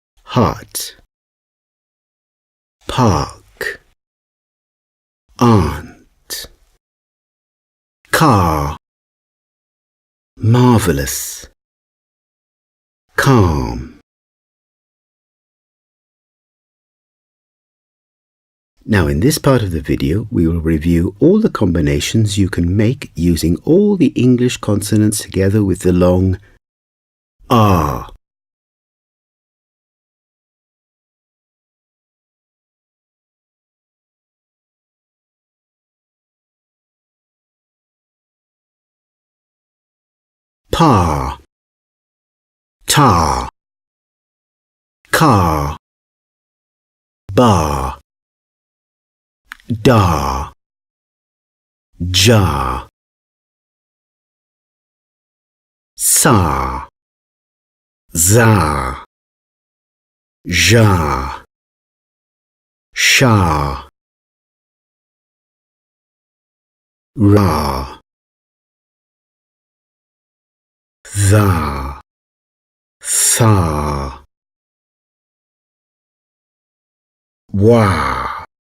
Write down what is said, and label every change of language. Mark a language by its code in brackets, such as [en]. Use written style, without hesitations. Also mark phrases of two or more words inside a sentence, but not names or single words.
[en] heart, park, aunt, car, marvelous, calm. Now in this part of the video we will review all the combinations you can make using all the English consonants together with the long R. Pa, ta, car, bar, da, ja, sa, za, ja, sha, ra, tha, tha, wa,